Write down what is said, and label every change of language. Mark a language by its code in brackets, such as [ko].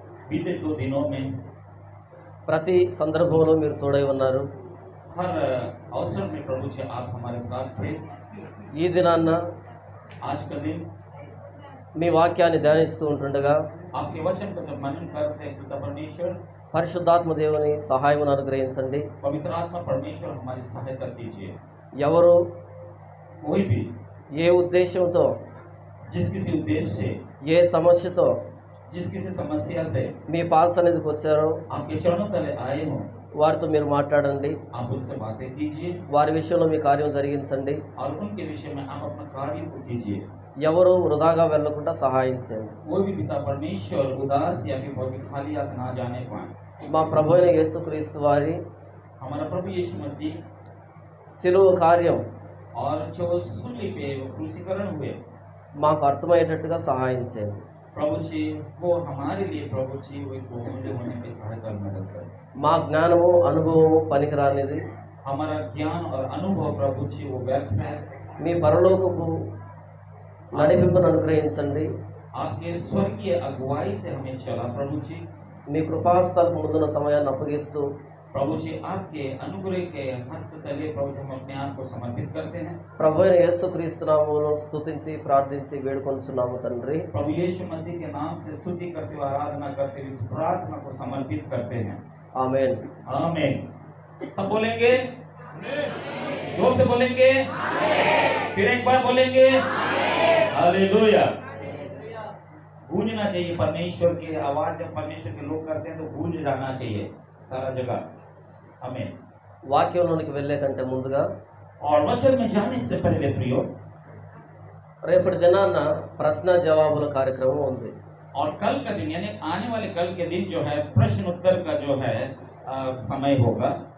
[hi] बीते 2 दिनों में [te] ప్రతి సందర్భంలో మీరు తోడై ఉన్నారు. [hi] हर अवसर में प्रभु जी आप हमारे साथ थे। [te] ఈ దినాన్న [hi] आज का दिन [te] మీ వాక్యాన్ని ధ్యానిస్తూ ఉంటుండగా [hi] आपके वचन को जब मनन करते हैं, पिता परमेश्वर, [te] పరిశుద్ధాత్మ దేవుని సహాయమును అనుగ్రహించండి. [hi] पवित्र आत्मा परमेश्वर हमारी सहायता कीजिए। [te] ఎవరు [hi] कोई भी [te] ఏ ఉద్దేశంతో, [hi] जिस किसी उद्देश्य से, [te] ఏ సమస్యతో [hi] जिस किसी समस्या से [te] మీ పాద సన్నిధికి వచ్చారో [hi] आपके चरणों तले आए हों, [te] వారితో మీరు మాట్లాడండి. [hi] आप उनसे बातें कीजिए [te] వారి विषయంలో మీ కార్యం జరిగించండి. [hi] और उनके विषय में आप अपना कार्य को कीजिए। [te] ఎవరు వృధాగా వెళ్ళకుండా సహాయం చేయండి. [hi] कोई भी पिता परमेश्वर उदास या फिर बहुत खाली हाथ ना जाने पाए। [te] మా ప్రభు అయిన యేసుక్రీస్తు వారి [hi] हमारा प्रभु यीशु मसीह [te] శిలువ కార్యం [hi] और जो सूली पे वो क्रूसीकरण हुए, [te] మాకు అర్థమయ్యేటట్టుగా సహాయం చేయండి. [hi] प्रभु जी वो हमारे लिए प्रभु जी वो एक मूल्य होने में सहायता और मदद करें। [te] మా జ్ఞానము అనుభవము పనికిరానిది. [hi] हमारा ज्ञान और अनुभव प्रभु जी वो व्यर्थ है। [te] మీ పరలోకపు నడిపింపును అనుగ్రహించండి. [hi] आपके स्वर्गीय अगुवाई से हमें चला प्रभु जी। [te] మీ కృపాస్థలకు ముందున్న సమయాన్ని అప్పగిస్తూ [hi] प्रभु जी आपके अनुग्रह के हस्त तले प्रभु जी हम अपने आप को समर्पित करते हैं। [te] ప్రభు అయిన యేసుక్రీస్తు నామములో స్తుతించి ప్రార్థించి వేడుకొంచున్నాము తండ్రి. [hi] प्रभु यीशु मसीह के नाम से स्तुति करते हुए आराधना करते हुए इस प्रार्थना को समर्पित करते हैं। [te] ఆమేన్. [hi] आमीन। सब बोलेंगे, जोर से बोलेंगे, फिर एक बार बोलेंगे, हालेलुया। गूंजना चाहिए परमेश्वर की आवाज। जब परमेश्वर के लोग करते हैं तो गूंज जाना चाहिए सारा जगह। आमीन। [te] వాక్యంలోనికి వెళ్ళే కంటే ముందుగా [hi] और वचन में जाने से पहले प्रियो, [te] రేపటి దినాన ప్రశ్న జవాబుల కార్యక్రమం ఉంది. [hi] और कल का दिन यानी आने वाले कल के दिन जो है प्रश्न उत्तर का जो है समय होगा।